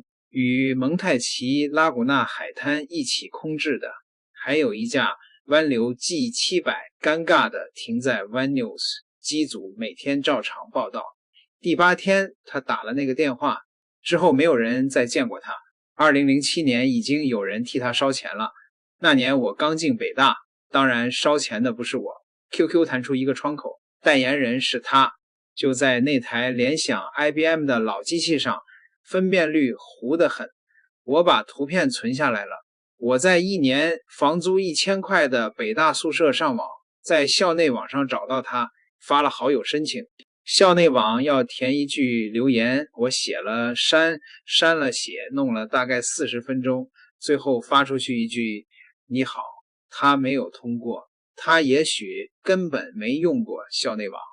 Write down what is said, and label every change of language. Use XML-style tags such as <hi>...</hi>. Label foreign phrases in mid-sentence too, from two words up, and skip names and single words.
<zh>與蒙太奇拉古纳海灘一起空置的還有一架灣流 G700， 尷尬的停在 One News，機組每天照常報道。第8天他打了那個電話之後，沒有人再見過他。2007年已經有人替他燒錢了，那年我剛進北大，當然燒錢的不是我。 QQ 彈出一個窗口，代言人是他，就在那台联想 IBM 的老機器上，分辨率糊得很。我把圖片存下來了。我在1年房租1000塊的北大宿舍上網，在校內網上找到他，發了好友申請。校內網要填一句留言，我寫了刪了寫，弄了大概40分鐘，最後發出去一句你好。他沒有通過，他也許根本沒用過校內網。</zh>